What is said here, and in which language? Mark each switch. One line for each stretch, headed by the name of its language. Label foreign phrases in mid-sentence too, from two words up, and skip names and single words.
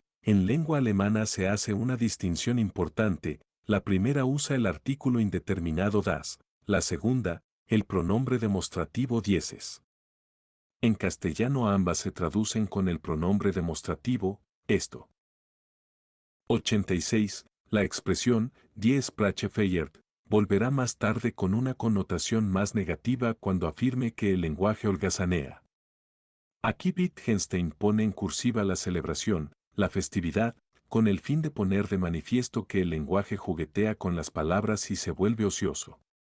Spanish: En lengua alemana se hace una distinción importante, la primera usa el artículo indeterminado das, la segunda, el pronombre demostrativo dieses. En castellano ambas se traducen con el pronombre demostrativo, esto. 86. La expresión,
German: die Sprache feiert,
Spanish: volverá más tarde con una connotación más negativa cuando afirme que el lenguaje holgazanea. Aquí Wittgenstein pone en cursiva la celebración, la festividad, con el fin de poner de manifiesto que el lenguaje juguetea con las palabras y se vuelve ocioso.